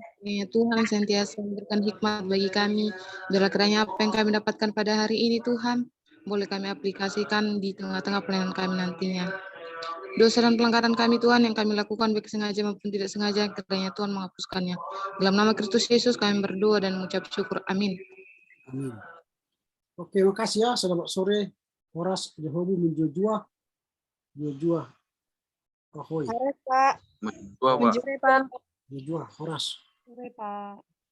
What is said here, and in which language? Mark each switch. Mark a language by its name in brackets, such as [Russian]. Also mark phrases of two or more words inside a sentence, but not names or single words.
[Indonesian] Ya, Tuhan sentiasa memberikan hikmat bagi kami. Biarlah kiranya apa yang kami dapatkan pada hari ini Tuhan, boleh kami aplikasikan di tengah-tengah pelayanan kami nantinya. Dosa dan pelanggaran kami Tuhan yang kami lakukan baik sengaja maupun tidak sengaja, kiranya Tuhan menghapuskannya. Dalam nama Kristus Yesus kami berdoa dan mengucap syukur. Amin. Amin. Oke, makasih ya. Selamat sore. [Batak Karo] Horas, Jehobu, Menjojua. Jojua. Ahoy. [Indonesian] Sore, Pak. Sore, Pak. [Batak Karo] Jojua, Horas. [Indonesian] Sore, Pak.